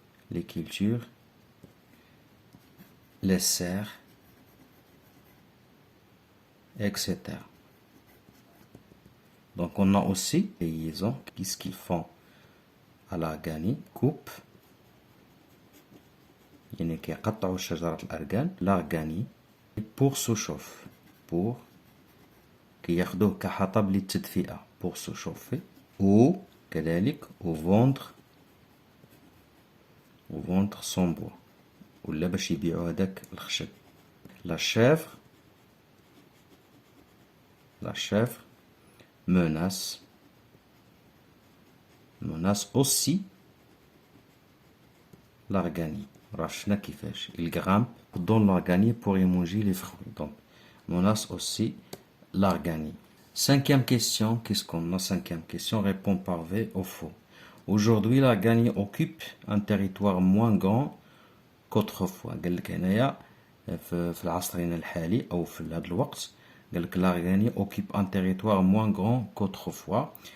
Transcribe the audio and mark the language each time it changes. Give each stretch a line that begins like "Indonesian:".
French: Les cultures. Les serres, etc. Donc on a aussi les liaisons. Qu'est-ce qu'ils font à l'Arganie? Coupe.
Arabic: يعني كيقطعوا شجرة الأرغان الأرغاني
French: pour se chauffer pour
Arabic: كياخدوه كحطب للتدفئة
French: pour se chauffer ou
Arabic: كذلك
French: au vendre son bois
Arabic: ولا باش يبيعوا هذاك الخشب.
French: La chèvre menace aussi l'Arganie.
Arabic: Rachna kifesh.
French: Il grimpe dans l'Arganie pour y manger les fruits. Donc, menace aussi l'Arganie. Cinquième question. Qu'est-ce qu'on a? Cinquième question. Répond par V ou faux. Aujourd'hui, l'Arganie occupe un territoire moins grand qu'autrefois.
Arabic: قال لك هنايا في العصرنا الحالي أو في هذا الوقت قال لك
French: l'Arganie occupe un territoire moins grand qu'autrefois.